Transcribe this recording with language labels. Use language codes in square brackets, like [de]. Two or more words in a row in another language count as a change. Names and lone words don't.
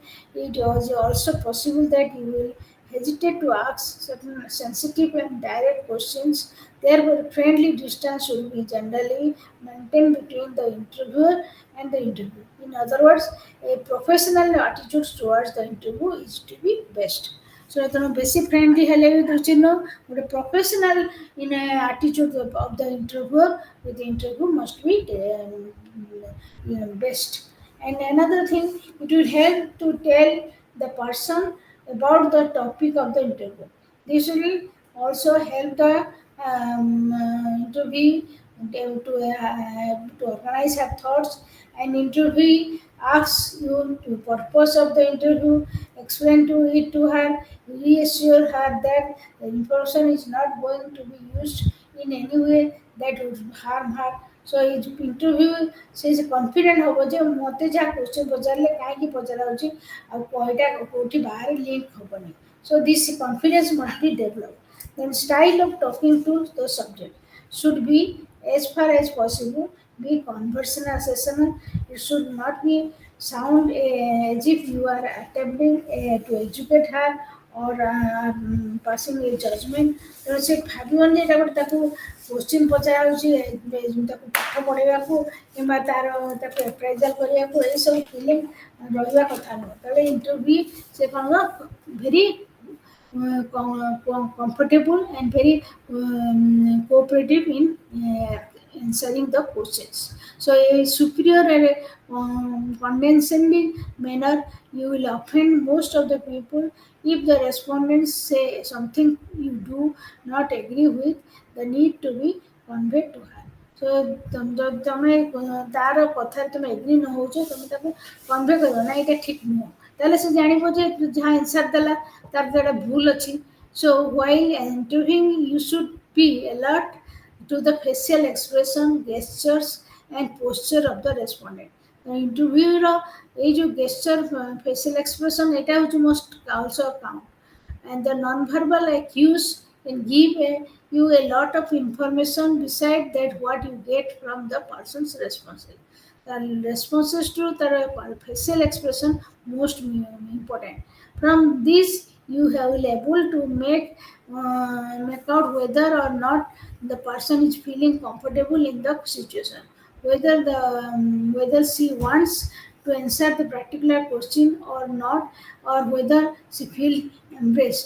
[en] It is also possible that you will hesitate to ask certain sensitive and direct questions. Therefore, friendly distance should be generally maintained between the interviewer and the interview. In other words, a professional attitude towards the interview is to be best. So [or] ତେଣୁ ବେଶୀ ଫ୍ରେଣ୍ଡଲି ହେଲେ ବି ଚିହ୍ନ ଗୋଟେ [en] professional in attitude of the interviewer with the interview must be best. And another thing, it will help to tell the person about the topic of the interview. This will also help the interview to organize her thoughts. And interview asks you the purpose of the interview, explain to it to her, reassure her that the information is not going to be used in any way that would harm her. [or] So interview ସେ କନଫିଡେଣ୍ଟ ହେବ ଯେ ମୋତେ ଯାହା କ୍ୱେଶ୍ଚନ୍ ପଚାରିଲେ କାହିଁକି ପଚରା ହେଉଛି ଆଉ ଏଇଟା କେଉଁଠି ବାହାରେ ଲିଙ୍କ୍ ହେବନି। [en] So this confidence must be developed. Then style of talking to the subject should be as far as possible be conversational. It should not be sound as if you are attempting to educate her or passing a judgment. [or] ତେଣୁ ସେ ଭାବିବନି ଯେ ଏଇଟା ଗୋଟେ ତାକୁ କୋଶ୍ଚିନ୍ ପଚରା ହେଉଛି, ତାକୁ ପାଠ ପଢ଼େଇବାକୁ କିମ୍ବା ତାକୁ ଆପ୍ରାଇଜାଲ୍ କରିବାକୁ, ଏସବୁ ଫିଲିଂ ରହିବା କଥା ନୁହଁ। ତାହେଲେ ଇଣ୍ଟରଭ୍ୟୁ ସେ କ'ଣ [en] ଭେରି comfortable and very cooperative in answering the questions. So a superior and condescending manner, you will offend most of the people if the respondents say something you do not agree with. The need to be conveyed to her. [or] So ତମେ ତାର କଥାରେ ତମେ ଏଗ୍ରି ନ ହଉଛ, ତମେ ତାକୁ କନଭେ କରିବ ନା ଏଇଟା ଠିକ୍ ନୁହଁ, ତାହେଲେ ସେ ଜାଣିବ ଯେ ଯାହା ଆନ୍ସର ଦେଲା ତାର ଯୋଉଟା ଭୁଲ ଅଛି। [en] So while interviewing you should be alert to the facial expression, gestures and posture of the respondent. Interview ର [or] ଏଇ ଯୋଉ [en] gesture, facial expression [or] ଏଇଟା ହଉଛି [en] most also count, and the non-verbal cues can give you a lot of information beside that what you get from the person's responses. The responses to the facial expression most important. From this you will able to make out whether or not the person is feeling comfortable in the situation, whether she wants to answer the particular question or not, or whether she feel embraced.